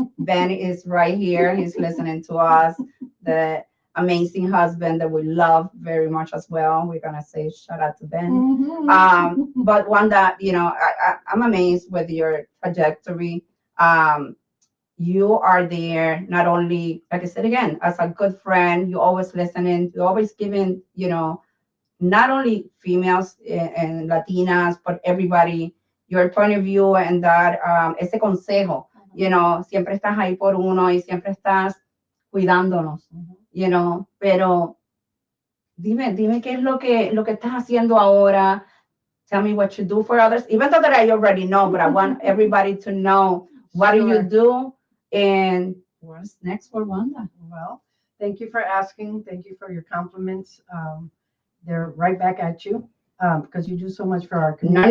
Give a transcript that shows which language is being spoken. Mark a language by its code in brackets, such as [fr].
[en] Ben is right here. He's listening to us. The amazing husband that we love very much as well. We're gonna say shout out to Ben. But Wanda, I'm amazed with your trajectory. You are there not only, like I said again, as a good friend. You always listening, you always giving, not only females and Latinas, but everybody your point of view, and that [es] ese consejo, siempre estás ahí por uno y siempre estás cuidándonos, pero dime qué es lo que estás haciendo ahora. [en] Tell me what you do for others, even though that I already know, but I want everybody to know what do you do and what's next for Wanda. Well, thank you for asking. Thank you for your compliments. They're right back at you because you do so much for our community.